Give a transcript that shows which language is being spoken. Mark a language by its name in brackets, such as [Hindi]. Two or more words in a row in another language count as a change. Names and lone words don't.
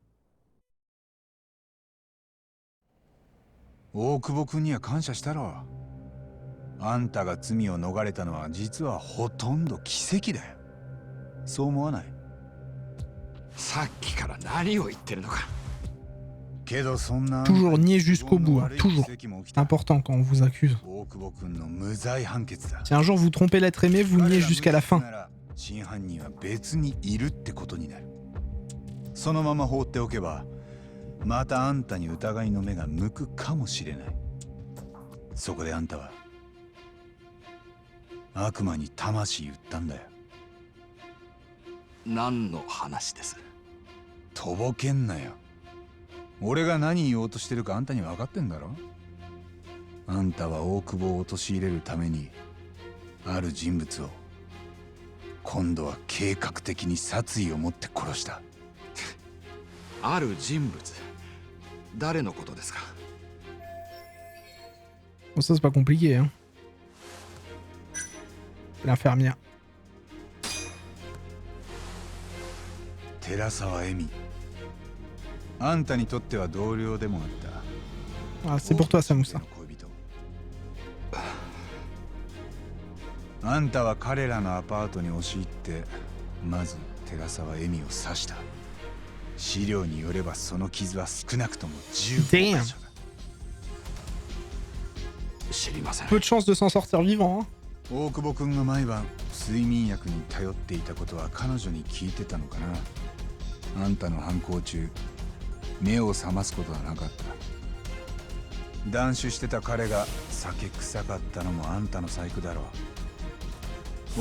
[Japanese] 大久保君には感謝したろ。あんたが罪を逃れたのは実はほとんど奇跡だよ。そう思わない？さっきから何を言ってるのか。けどそんな [French] Toujours nier jusqu'au bout, hein, toujours. C'est important quand on vous accuse. [Japanese] 大久保君の無罪判決だ。 [French] Si un jour vous trompez l'être aimé, vous niez jusqu'à la fin. [Japanese] 真犯人は別にいるってことになる。そのまま放っておけば、またあんたに疑いの目が向くかもしれない。そこであんたは悪魔に魂売ったんだよ。何の話です？とぼけんなよ。俺が何言おうとしてるかあんたに分かってんだろ。あんたは大久保を陥れるためにある人物を今度は計画的に殺意を持って殺した。ある人物？誰のことですか？ [French] Bon, ça, c'est pas compliqué, hein. C'est l'infirmière. [Japanese] 寺沢恵美。あんたにとっては同僚でもあった。 [French] Ah, c'est pour toi, Samoussa. [Japanese] あんたは彼らのアパートに押し入ってまず寺沢恵美を刺した。資料によればその傷は少なくとも15箇所だ。知りません。 [French] Peu de chance de s'en sortir vivant, hein. [Japanese] 大久保君が毎晩睡眠薬に頼っていたことは彼女に聞いてたのかな。あんたの犯行中目を覚ますことはなかった。断酒してた彼が酒臭かったのもあんたの細工だろう。